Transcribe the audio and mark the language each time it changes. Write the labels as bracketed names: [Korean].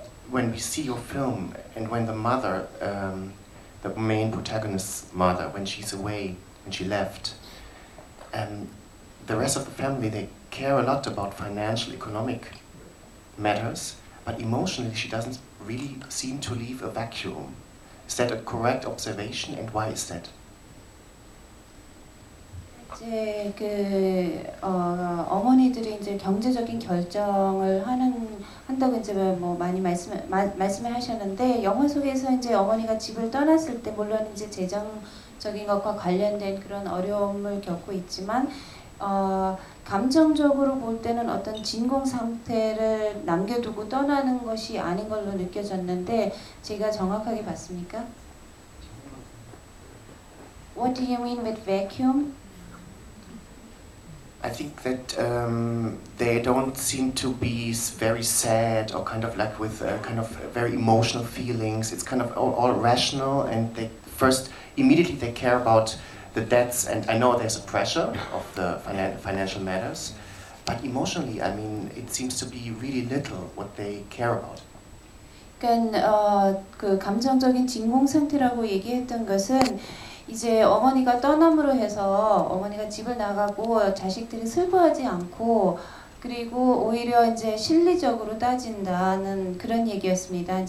[English] When we see your film, and when the mother, the main protagonist's mother, when she's away, when she left, the rest of the family, they care a lot about financial, economic matters, but emotionally she doesn't really seem to leave a vacuum. Is that a correct observation, and why is that? [Korean] 이제 어머니들이 이제 경제적인 결정을 한다고 이제 뭐 많이 말씀을 하셨는데, 영화 속에서 이제 어머니가 집을 떠났을 때 물론 이제 재정적인 것과 관련된 그런 어려움을 겪고 있지만 감정적으로 볼 때는 어떤 진공 상태를 남겨두고 떠나는 것이 아닌 걸로 느껴졌는데, 제가 정확하게 봤습니까? [English] What do you mean with vacuum? I think that they don't seem to be very sad or kind of like with kind of very emotional feelings. It's kind of all rational, and they immediately they care about the debts, and I know there's a pressure of the financial matters, but emotionally, I mean, it seems to be really little what they care about. [Korean] 그러니까 그 감정적인 진공 상태라고 얘기했던 것은 이제 어머니가 떠남으로 해서 어머니가 집을 나가고 자식들이 슬퍼하지 않고, 그리고 오히려 이제 실리적으로 따진다는 그런 얘기였습니다.